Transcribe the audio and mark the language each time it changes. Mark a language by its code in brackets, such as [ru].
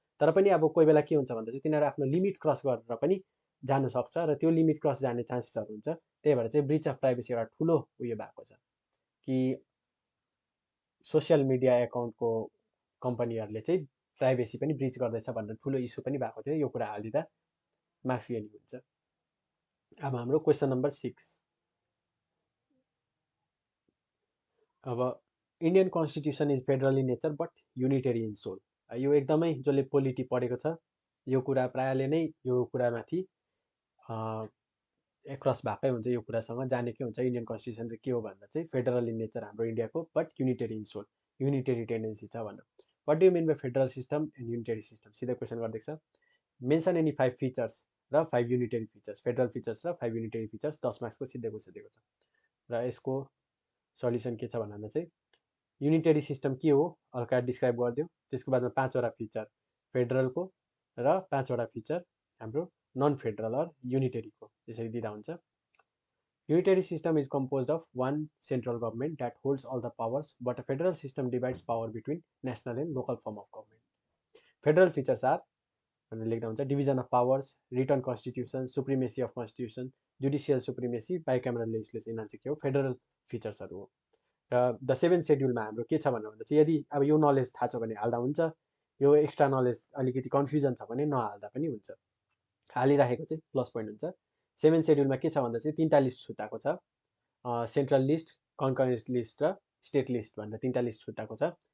[ne] तर पनि अब कोही बेला के हुन्छ भन्दा चाहिँ तिनीहरू आफ्नो लिमिट क्रस गरेर पनि जानु सक्छ र त्यो लिमिट क्रस जाने चान्सेसहरू हुन्छ। त्यही भएर चाहिँ ब्रिच अफ प्राइभेसी एउटा ठुलो उयो भएको छ कि सोसियल मिडिया एकाउन्टको कम्पनीहरूले चाहिँ प्राइभेसी पनि ब्रिच गर्दैछ भनेर ठुलो इस्यु पनि भएको थियो। यो कुरा हालिदिँदा मार्क्स गेनिङ हुन्छ। अब हाम्रो क्वेसन नम्बर 6, [en] अब Indian constitution is federal in nature but unitary in soul. [ne] यो एकदमै जसले पोलिटी पढेको छ यो कुरा प्रायःले नै यो कुरामाथि एक्रस भएकै हुन्छ, यो कुरासँग जानेकै हुन्छ। इन्डियन कन्स्टिट्युसन चाहिँ के हो भन्दा चाहिँ फेडरल इन नेचर हाम्रो इन्डियाको, but unitary in sole, unitary tendency छ भनेर। [en] what do you mean by federal system and unitary system, [ne] सिधै क्वेसन गरिदिएको छ। [en] mention any 5 features र 5 unitary features, federal features र 5 unitary features, [ne] 10 मार्क्सको सिधै क्वेसन दिएको छ। र यसको सल्युसन के छ भन्दा चाहिँ युनिटरी सिस्टम के हो हल्का डिस्क्राइब गरिदियो, त्यसको बादमा 5वटा फिचर फेडरलको र 5वटा फिचर हाम्रो नन फेडरल अर युनिटरीको, यसरी दिँदा हुन्छ। [en] Unitary system is composed of one central government that holds all the powers, but a federal system divides power between national and local form of government. Federal features are division of powers, written constitution, supremacy of constitution, judicial supremacy, bicameral legislation, [ne] यिनीहरू चाहिँ के हो federal फिचर्सहरू हो। र the 7th शेड्युलमा हाम्रो के छ भन्दा चाहिँ यदि अब यो नलेज थाहा छ भने हाल्दा हुन्छ, यो एक्स्ट्रा नलेज अलिकति कन्फ्युजन छ भने नहाल्दा पनि हुन्छ, हालिराखेको चाहिँ प्लस पोइन्ट हुन्छ। 7th शेड्युलमा के छ भन्दा चाहिँ 3टा लिस्ट छुट्टाएको छ, सेन्ट्रल लिस्ट, कन्करेन्ट लिस्ट र स्टेट लिस्ट भनेर 3टा लिस्ट छुट्टाएको छ।